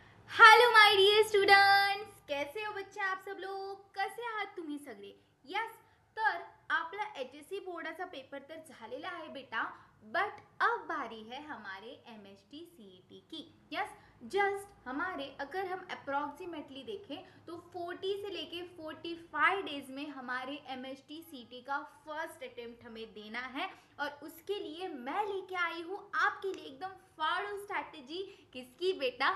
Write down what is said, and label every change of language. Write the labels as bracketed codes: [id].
[en] hello my dear students, [hi] कैसे हो बच्चे आप सब लोग? [mr] कसे आहात तुम्ही सगळे? यस. तर आपला एचएससी बोर्डाचा पेपर तर झालेला आहे बेटा, [hi] बट अब बारी है हमारे एमएसटी सीईटी की. [en] Yes. [hi] जस्ट हमारे अगर हम अप्रॉक्सीमेटली देखें तो 40 से लेके 45 डेज में हमारे एमएसटी सीईटी का फर्स्ट अटेम्प्ट हमें देना है. और उसके लिए मैं लेके आई हूँ आपके लिए एकदम फाड़ू स्ट्रैटेजी. किसकी बेटा?